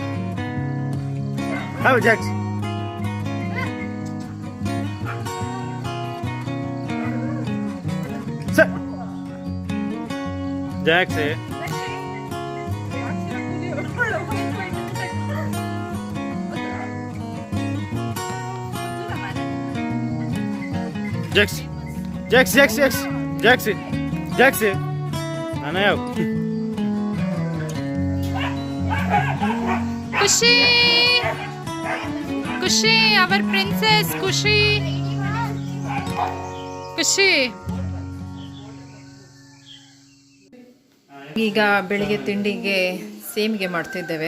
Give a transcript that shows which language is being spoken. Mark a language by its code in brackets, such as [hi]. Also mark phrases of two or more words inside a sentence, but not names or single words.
[kn] ಅವ ಜಾಕ್ಸಿ ಜಾಕ್ಸಿ ಜಾಕ್ಸಿ ಜಾಕ್ಸಿ ಜಾಕ್ಸಿ ಜಾಕ್ಸಿ ಜಾಕ್ಸಿ ನಾನು ಯಾವ ಖುಷಿ ಖುಷಿ [en] our princess [kn] ಖುಷಿ ಖುಷಿ. ಈಗ ಬೆಳಿಗ್ಗೆ ತಿಂಡಿಗೆ ಸೇಮಿಗೆ ಮಾಡ್ತಿದ್ದೇವೆ.